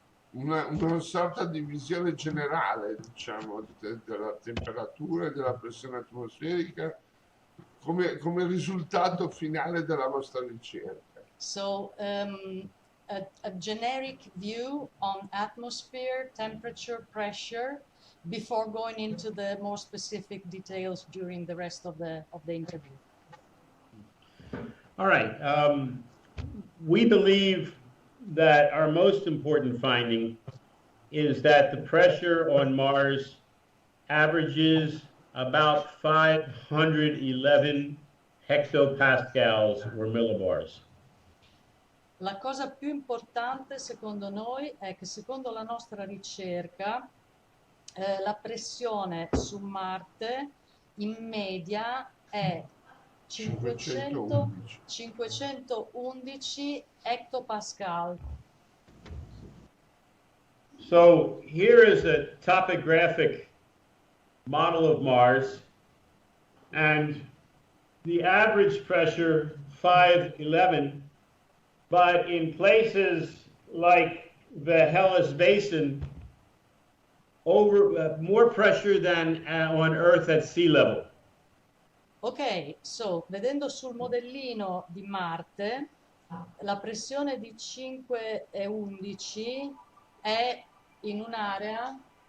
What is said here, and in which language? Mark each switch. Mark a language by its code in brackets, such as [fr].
[it] Una sorta di visione generale, diciamo, della temperatura e della pressione atmosferica come risultato finale della vostra ricerca. [en] So, a generic view on atmosphere, temperature, pressure, before going into the more specific details during the rest of the interview. All right. We believe that our most important finding is that the pressure on Mars averages about 511 hectopascals or millibars. [it] La cosa più importante secondo noi è che secondo la nostra ricerca la pressione su Marte in media è 511 hectopascal. [en] So here is a topographic model of Mars, and the average pressure 511, but in places like the Hellas Basin, more pressure than on Earth at sea level. [it] Ok, so vedendo sul modellino di Marte la pressione di 5,11 è in un'area